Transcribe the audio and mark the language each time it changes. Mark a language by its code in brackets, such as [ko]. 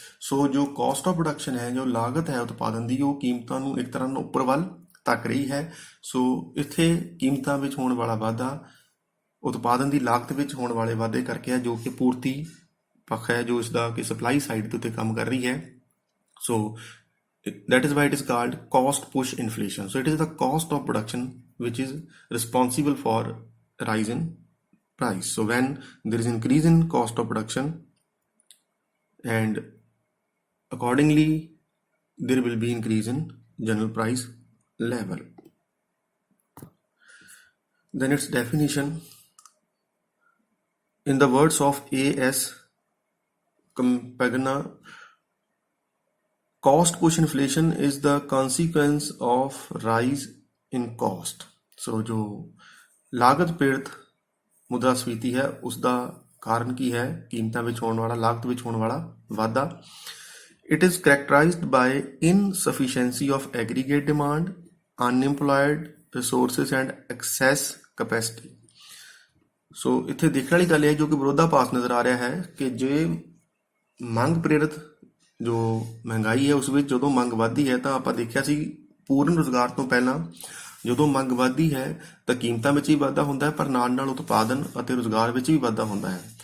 [pa] ਸੋ ਜੋ caste of production ਹੈ ਜੋ ਲਾਗਤ ਹੈ ਉਤਪਾਦਨ ਦੀ ਉਹ ਕੀਮਤਾਂ ਨੂੰ ਇੱਕ ਤਰ੍ਹਾਂ ਨਾਲ ਉੱਪਰ ਵੱਲ ਧੱਕ ਰਹੀ ਹੈ. ਸੋ ਇੱਥੇ ਕੀਮਤਾਂ ਵਿੱਚ ਹੋਣ ਵਾਲਾ ਵਾਧਾ ਉਤਪਾਦਨ ਦੀ ਲਾਗਤ ਵਿੱਚ ਹੋਣ ਵਾਲੇ ਵਾਧੇ ਕਰਕੇ ਹੈ ਜੋ ਕਿ ਪੂਰਤੀ ਪੱਖ ਹੈ ਜੋ ਇਸਦਾ ਕਿ ਸਪਲਾਈ ਸਾਈਡ ਦੇ ਉੱਤੇ ਕੰਮ ਕਰ ਰਹੀ ਹੈ. [en] So that is why it is called cost push inflation. So it is the cost of production which is responsible for rise in price. So when there is increase in cost of production and accordingly there will be increase in general price level. Then its definition in the words of A.S. Campagna, cost push inflation is the consequence of rise in cost. [pa] So जो ਲਾਗਤ ਪ੍ਰੇਰਿਤ ਮੁਦਰਾਸਫੀਤੀ ਹੈ ਉਸ ਦਾ ਕਾਰਨ ਕੀ ਹੈ ਕੀਮਤਾਂ ਵਿੱਚ ਹੋਣ ਵਾਲਾ ਲਾਗਤ ਵਿੱਚ ਹੋਣ ਵਾਲਾ ਵਾਧਾ. [en] It is characterized by insufficiency of aggregate demand, unemployed resources and excess capacity. [pa] ਸੋ ਇੱਥੇ ਦੇਖਣ ਵਾਲੀ ਗੱਲ ਇਹ ਜੋ ਕਿ ਵਿਰੋਧਾਭਾਸ ਨਜ਼ਰ ਆ ਰਿਹਾ ਹੈ ਕਿ ਜੇ ਮੰਗ ਪ੍ਰੇਰਿਤ ਜੋ ਮਹਿੰਗਾਈ ਹੈ ਉਸ ਵਿੱਚ ਜਦੋਂ ਮੰਗ ਵੱਧਦੀ ਹੈ ਤਾਂ ਆਪਾਂ ਦੇਖਿਆ ਸੀ ਪੂਰਨ ਰੁਜ਼ਗਾਰ ਤੋਂ ਪਹਿਲਾਂ ਜਦੋਂ ਮੰਗ ਵੱਧਦੀ ਹੈ ਤਾਂ ਕੀਮਤਾਂ ਵਿੱਚ ਵੀ ਵਾਧਾ ਹੁੰਦਾ ਹੈ ਪਰ ਨਾਲ ਨਾਲ ਉਤਪਾਦਨ ਅਤੇ ਰੁਜ਼ਗਾਰ ਵਿੱਚ ਵੀ ਵਾਧਾ ਹੁੰਦਾ ਹੈ.